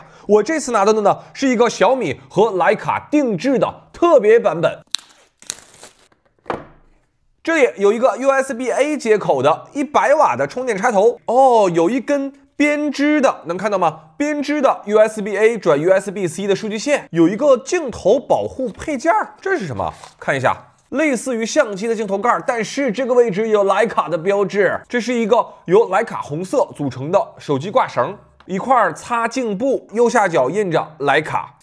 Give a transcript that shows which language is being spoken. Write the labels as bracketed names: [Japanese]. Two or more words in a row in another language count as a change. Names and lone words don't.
[Chinese] 我這次拿到的呢是一個小米和徠卡定制的特別版本。這裡有一個 USB-A 接口的100瓦的充電插頭哦，有一根編織的，能看到嗎？編織的 USB-A 轉 USB-C 的數據線，有一個鏡頭保護配件，這是什麼？看一下。類似於相機的鏡頭蓋，但是這個位置有徠卡的標誌。這是一個由徠卡紅色組成的手機掛繩，一塊擦鏡布，右下角印着徠卡。